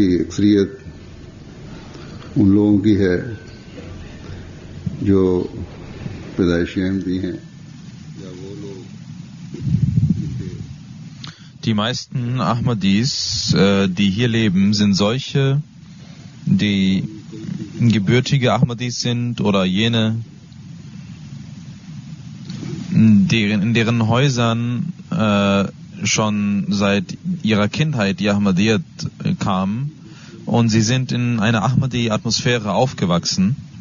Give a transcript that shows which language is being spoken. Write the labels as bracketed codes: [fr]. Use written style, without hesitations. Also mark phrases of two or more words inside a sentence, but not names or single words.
[ur] اکثریت ان لوگوں کی ہے جو پیدائشی احمدی ہیں یا وہ لوگ [de] Die meisten Ahmadis, die hier leben, sind solche, die gebürtige Ahmadis sind oder jene, in deren Häusern schon seit ihrer Kindheit die Ahmadiyyat kamen und sie sind in einer Ahmadi-Atmosphäre aufgewachsen.